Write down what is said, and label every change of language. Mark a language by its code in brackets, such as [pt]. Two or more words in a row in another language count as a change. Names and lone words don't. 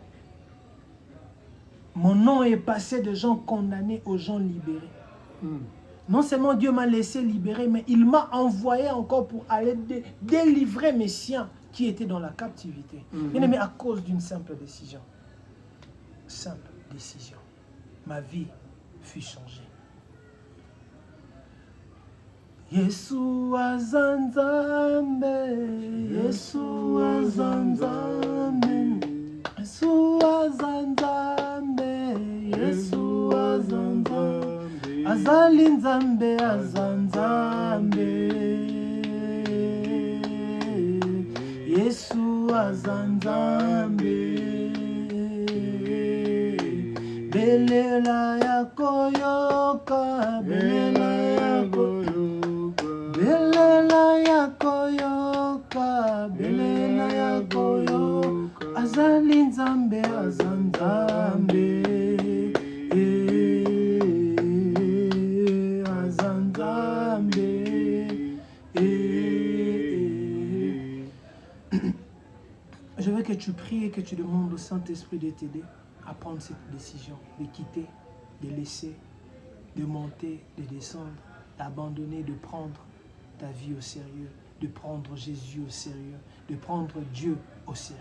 [fr] Mon nom est passé de gens condamnés aux gens libérés. Non seulement Dieu m'a laissé libérer, mais il m'a envoyé encore pour aller délivrer mes siens qui étaient dans la captivité. Bien aimé, à cause d'une simple décision. Simple décision. Ma vie fut changée. [ln] Yesu azanzambe, Yesu azanzambe, Yesu azanzambe, Yesu azanzambe, azali nzambe azanzambe, Yesu azanzambe, belela ya koyoka, belela ya koyoka, belela ya koyoka, belela ya koyoka, azali nzambe azanzambe, azanzambe. [fr] Je veux que tu pries et que tu demandes au Saint-Esprit de t'aider à prendre cette décision, de quitter, de laisser, de monter, de descendre, d'abandonner, de prendre ta vie au sérieux, de prendre Jésus au sérieux, de prendre Dieu au sérieux.